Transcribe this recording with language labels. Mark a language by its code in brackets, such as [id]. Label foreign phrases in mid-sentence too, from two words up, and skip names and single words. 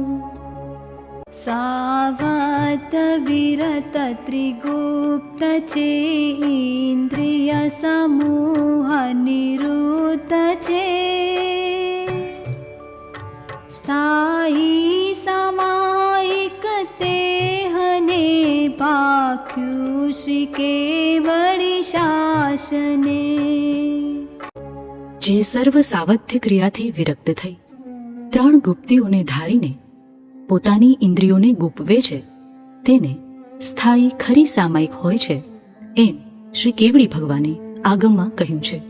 [gu] સાવત વિરત ત્રિગુપ્ત ચે ઇન્દ્રિય સમૂહ નિરુત ચે. સ્થાયી સમાયિક તેહને પાખ્યુ શ્રી કેવળી શાસને. જે સર્વ સાવધ્ય ક્રિયાથી વિરક્ત થઈ 3 ગુપ્તિઓને ધારીને પોતાની ઇન્દ્રિયોને ગુપવે છે તેને સ્થાયી ખરી સામાયિક હોય છે એમ શ્રી કેવડી ભગવાને આગમમાં કહ્યું છે.